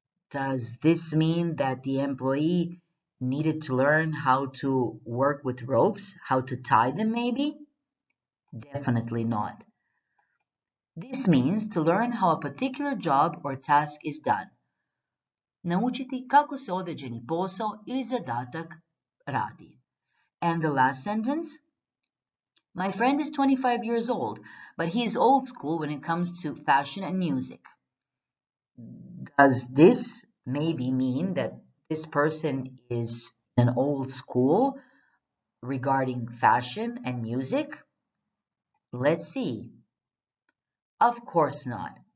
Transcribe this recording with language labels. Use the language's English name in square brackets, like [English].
[English] Does this mean that the employee needed to learn how to work with ropes, how to tie them maybe? Definitely not. This means to learn how a particular job or task is done. [Croatian] Naučiti kako se određeni posao ili zadatak radi. [English] And the last sentence? My friend is 25 years old, but he is old school when it comes to fashion and music. Does this maybe mean that this person is An old school regarding fashion and music? Let's see. Of course not.